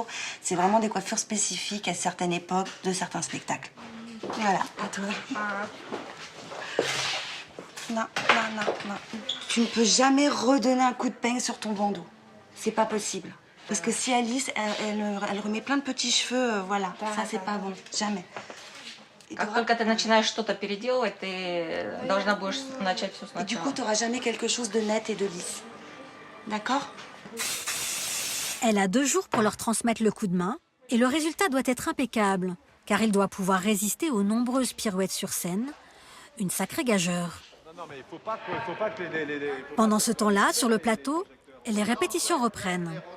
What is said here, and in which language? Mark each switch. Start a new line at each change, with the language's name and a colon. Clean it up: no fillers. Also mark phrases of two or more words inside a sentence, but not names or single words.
French: C'est vraiment des coiffures spécifiques à certaines époques de certains spectacles. Voilà, à toi. Non. Tu ne peux jamais redonner un coup de peigne sur ton bandeau. C'est pas possible. Parce que si Alice, elle remet plein de petits cheveux, voilà, ça c'est pas bon, jamais.
Russian: Как только ты начинаешь что-то переделывать, ты должна будешь начать все сначала.
French: Et du coup, tu n'auras jamais quelque chose de net et de lisse. D'accord? Elle a 2 jours pour leur transmettre le coup de main et le résultat doit être impeccable, car il doit pouvoir résister aux nombreuses pirouettes sur scène. Une sacrée gageure. Pendant ce temps-là, sur le plateau, les répétitions reprennent.